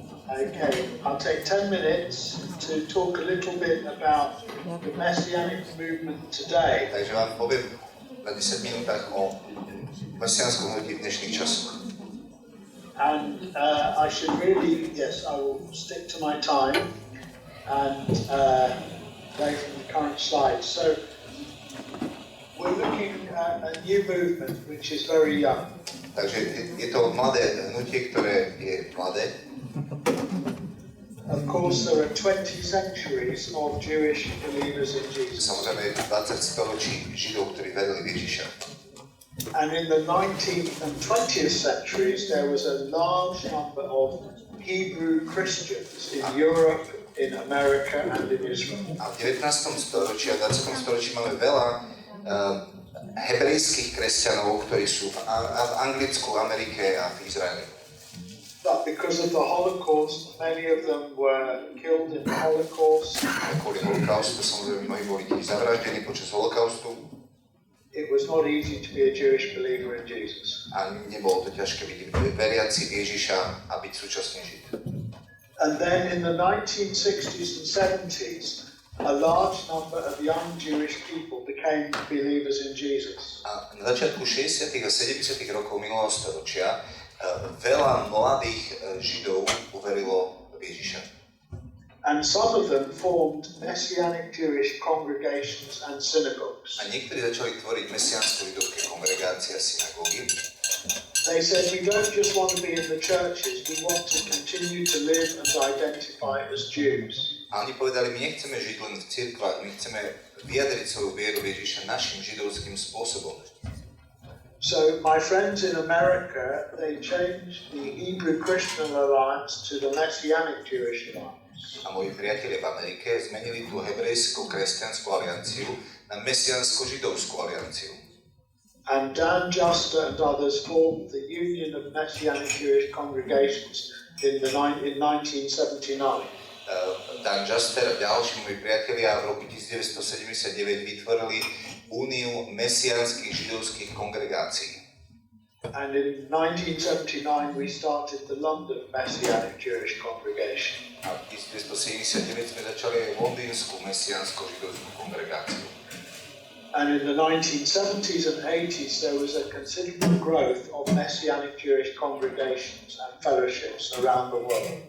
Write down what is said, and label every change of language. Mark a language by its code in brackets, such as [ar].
[en] Okay, I'll take 10 minutes to talk a little bit about the Messianic movement today. [sk] Takže vám poviem na 10 minútach o mesiánskom hnutí v dnešných časoch. [en] And I should really, yes, I will stick to my time and play from the current slide. So we're looking at a new movement which is very young. [sk] Takže je to mladé hnutie, ktoré je mladé. [en] Of course, there are 20 centuries of Jewish believers in Jesus. [sk] Samozrejme, 20 storočí Židov, ktorí verili v Ježiša. [en] And in the 19th and 20th centuries, there was a large number of Hebrew Christians in Europe, in America, and in Israel. [sk] A v 19. storočí a 20. storočí máme veľa hebrejských kresťanov, ktorí sú v Anglicku, Amerike a v Izraeli. [en] But because of the Holocaust, many of them were killed in the Holocaust. [sk] Kvôli holokaustu, samozrejme, mnohí boli zavraždení počas holokaustu. [en] It was not easy to be a Jewish believer in Jesus. [sk] A nebolo to ťažké byť veriaci v Ježiša a byť súčasne Žid. [en] And then in the 1960s and 70s, a large number of young Jewish people became believers in Jesus. [sk] A na začiatku 60. a 70. rokov minulého storočia veľa mladých Židov uverilo v Ježiša. [en] And some of them formed Messianic Jewish congregations and synagogues. [sk] A niektorí začali tvoriť mesiánsko-židovské kongregácie a synagógy. [en] They said, we don't just want to be in the churches, we want to continue to live and identify as Jews. [sk] A oni povedali, my nechceme žiť len v cirkvách, my chceme vyjadriť svoju vieru v Ježiša našim židovským spôsobom. [en] So my friends in America, they changed the Hebrew Christian Alliance to the Messianic Jewish Alliance. [sk] A moji priatelia v Amerike zmenili tú hebrejsko-kresťanskú alianciu na mesiánsko-židovskú alianciu. [en] And Dan Juster and others formed the Union of Messianic Jewish Congregations in 1979. [sk] Dan Juster a ďalší moji priatelia v roku 1979 vytvorili Úniu mesiánskych židovských kongregácií. [en] And in 1979 we started the London Messianic Jewish Congregation. [sk] A v 1979 sme začali aj londýnsku mesiánsko-židovskú kongregáciu. [en] And in the 1970s and 80s there was a considerable growth of Messianic Jewish congregations and fellowships around the world.